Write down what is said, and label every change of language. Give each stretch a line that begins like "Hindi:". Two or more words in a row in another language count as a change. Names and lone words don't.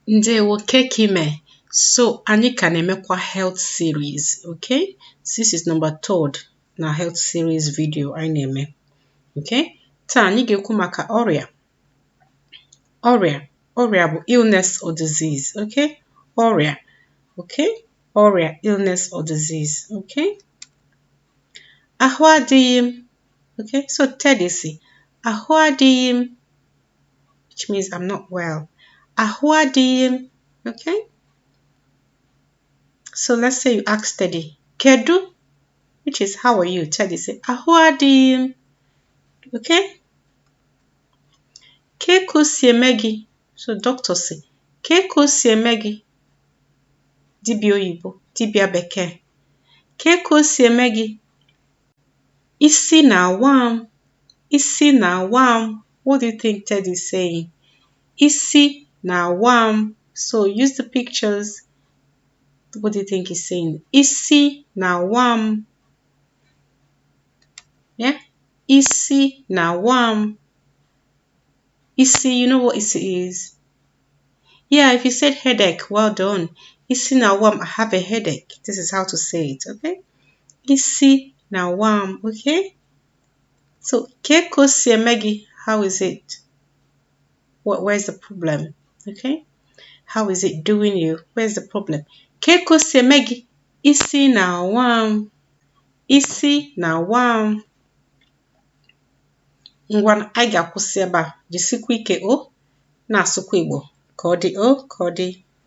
Igbo: Ndewo kekime. So anyị ka na-emekwa
English: health series,
Igbo: okay?
English: This is number 3 na health series video
Igbo: anyị na-eme.
English: Okay?
Igbo: Taa anyị ga-ekwu maka ọrịa. Ọrịa bụ
English: illness or disease, okay?
Igbo: Ọrịa, okay? Ọrịa,
English: illness or disease, okay?
Igbo: Ahụ adịghị m, okay?
English: So Teddy say,
Igbo: ahụ adịghị m,
English: which means I'm not well.
Igbo: Ahụ adịghị m, okay?
English: So let's say you ask Teddy, kedu, which is how are you? Teddy say,
Igbo: ahụ adịghị m, okay? Ka o si eme gị?
English: So doctor say,
Igbo: ka o si eme gị? Dibịa oyibo, dibịa bekee. Ka o si eme gị? Isi na-awa m, isi na-awa m.
English: What do you think Teddy is saying?
Igbo: Isi na-awa m.
English: So use the pictures. What do you think he's saying?
Igbo: Isi na-awa m. Yeah? Isi na-awa m. Isi,
English: you know what isi is? Yeah, if you said headache, well done.
Igbo: Isi na-awa m,
English: I have a headache. This is how to say it, okay?
Igbo: Isi na-awa m, okay? So, ka o si eme gị,
English: how is it? Where's the problem? Okay? How is it doing you? Where's the problem?
Igbo: Ka o si eme gị? Isi na-awa m. Isi na-awa m. Ngwa anyị ga-akwụsị ebe a. Jisikwa ike o na-asụkwa Igbo ka ọ dị o ka ọ dị.